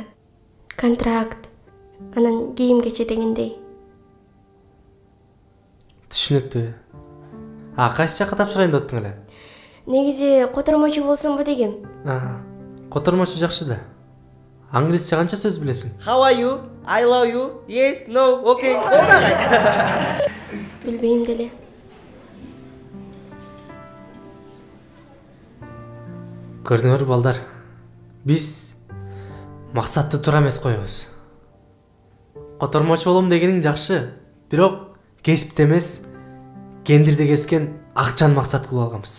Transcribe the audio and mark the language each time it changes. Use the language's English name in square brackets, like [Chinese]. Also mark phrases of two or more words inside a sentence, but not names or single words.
[Kyrgyz] Контракт. Анан кийим кече дегендей. Түшүнүктүү. Кайсы жакка тапшырайын деп аттың эле? Негизи котормочу болсомбу дегем. Котормочу жакшы да. Англисче канча сөз билесиң? [English] How are you? I love you. Yes, no, [Kyrgyz] okay. Болду агай. Билбейм деле. Көрдүңөр балдар. Биз максатты туура эмес коебуз. Котормочу болом дегениң жакшы, бирок кесипте эмес, кендирде кескен акчаны максат кылып алганбыз.